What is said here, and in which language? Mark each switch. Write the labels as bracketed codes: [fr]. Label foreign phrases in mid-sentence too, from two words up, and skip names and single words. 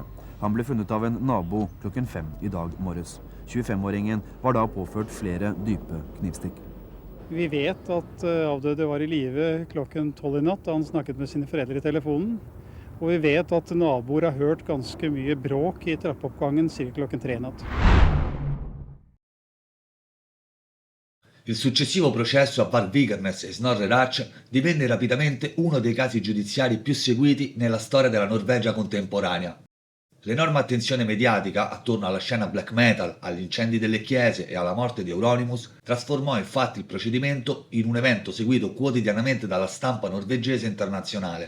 [no] Han ble funnet av en nabo klokken 5 i dag morges. 25-åringen var da påført flere dype knivstikk. Vi vet at avdøde var i live klokken 12 i natt da han snakket med sine foreldre i telefonen. Og vi vet at naboer har hørt ganske mye bråk i trappeoppgangen ca. klokken 3 i natt. [it] Il successivo processo a Var Vikernes e Snorre Ratch divenne rapidamente uno dei casi giudiziari più seguiti nella storia della Norvegia contemporanea. L'enorme attenzione mediatica attorno alla scena [en] black metal, [it] agli incendi delle chiese e alla morte di Euronymous trasformò infatti il procedimento in un evento seguito quotidianamente dalla stampa norvegese internazionale.